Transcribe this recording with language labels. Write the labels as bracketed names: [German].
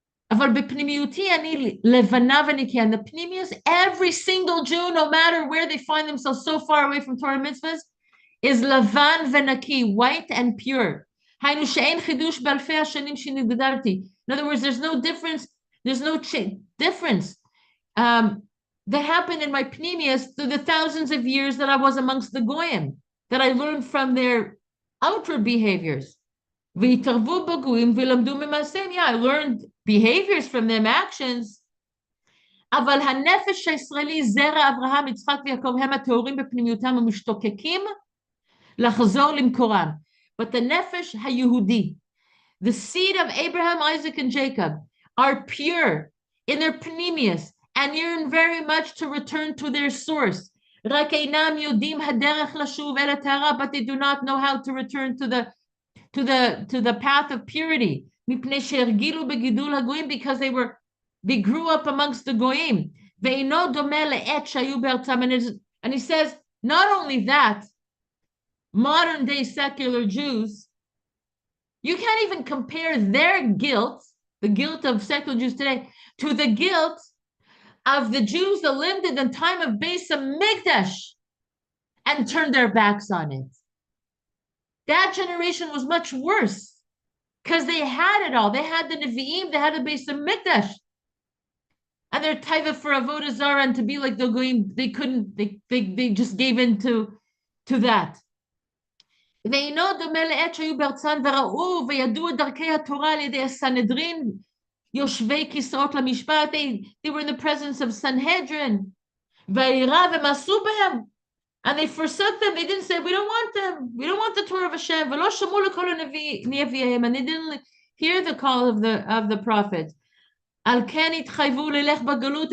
[Hebrew] אבל בפנימיותי אני לבנה ונקייה. [English] And the Pnimius, every single Jew, no matter where they find themselves so far away from Torah mitzvahs, is לבן ונקי, white and pure. [Hebrew] היינו שאין חידוש באלפי השנים שנגדרתי. [English] In other words, there's no difference, there's no difference that happened in my Pnimius through the thousands of years that I was amongst the Goyim, that I learned from their outward behaviors. [Hebrew] והתערבו בגויים ולמדו ממעשיהם. [English] Yeah, I learned behaviors from them, actions. [Hebrew] אבל הנפש הישראלי, זרע אברהם, יצחק ויעקב, הם הטהורים בפנימיותם ומשתוקקים לחזור למקורם. [English] But the nefesh היהודי, the seed of Abraham, Isaac, and Jacob, are pure in their pnimius and yearn very much to return to their source. רק אינם יודעים הדרך לשוב אל הטהרה, but they do not know how to return to the path of purity. מפני שהרגילו בגידול הגויים, because they grew up amongst the goyim. [Hebrew] ואינו דומה לעת שהיו בארצם. [English] And he says, not only that, modern day secular Jews, you can't even compare their guilt, the guilt of secular Jews today, to the guilt of the Jews that lived in the time of Beis Hamikdash and turned their backs on it. That generation was much worse because they had it all. They had the Nevi'im, they had the Beis Hamikdash. And their taiva for Avodah Zarah and to be like the Goyim, they couldn't, they just gave in to that. [Hebrew] ואינו דומה לעת שהיו בארצן וראו וידעו את דרכי התורה על ידי הסנהדרין, יושבי כיסאות למשפט. [English] They were in the presence of Sanhedrin. וירא ומעשו בהם. And they forsook them. They didn't say, we don't want them. We don't want the Torah of Hashem. ולא שמעו לכל הנביאים. And they didn't hear the call of the prophet. על כן התחייבו ללך בגלות.